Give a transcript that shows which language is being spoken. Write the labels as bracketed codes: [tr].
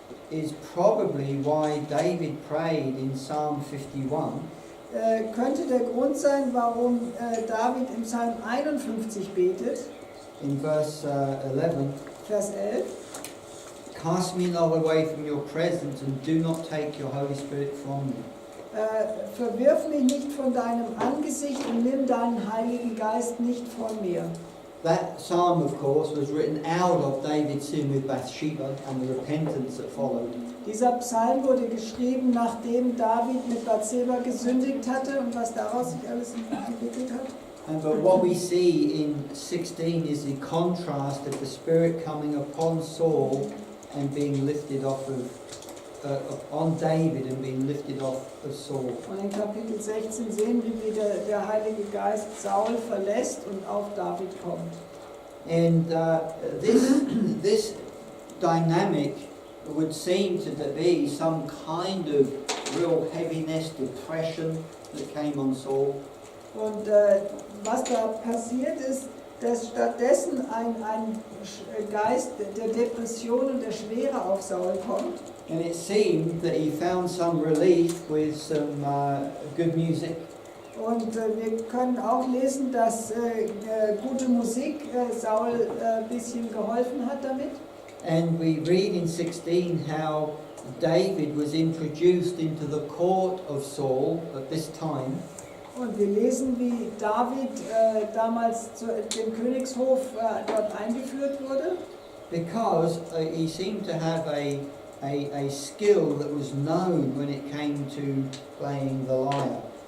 [en] is probably why David prayed in Psalm 51, [de] könnte der Grund sein, warum David im Psalm 51 betet, [en] in verse 11, [de] Vers 11. [en] "Cast me not away from your presence, and do not take your Holy Spirit from me." [de] Verwirf mich nicht von deinem Angesicht und nimm deinen Heiligen Geist nicht von mir. [en] That psalm, of course, was written out of David's sin with Bathsheba and the repentance that followed. [de] Dieser Psalm wurde geschrieben, nachdem David mit Bathseba gesündigt hatte und was daraus sich alles entwickelt hat. [en] And but what we see in 16 is the contrast of the Spirit coming upon Saul and being lifted off of on David and being lifted off of Saul. [de] Und in Kapitel 16 sehen wir, wie der Heilige Geist Saul verlässt und auf David kommt. [en] And this dynamic would seem to be some kind of real heaviness, depression that came on Saul. [de] Und was da passiert ist, dass stattdessen ein Geist der Depression und der Schwere auf Saul kommt. [en] And it seemed that he found some relief with some good music. [de] Und wir können auch lesen, dass gute Musik Saul ein bisschen geholfen hat damit. [en] And we read in 16 how David was introduced into the court of Saul at this time. [de] Und wir lesen, wie David damals zu dem Königshof dort eingeführt wurde. [en] Because he seemed to have a skill that was known when it came to playing the lyre.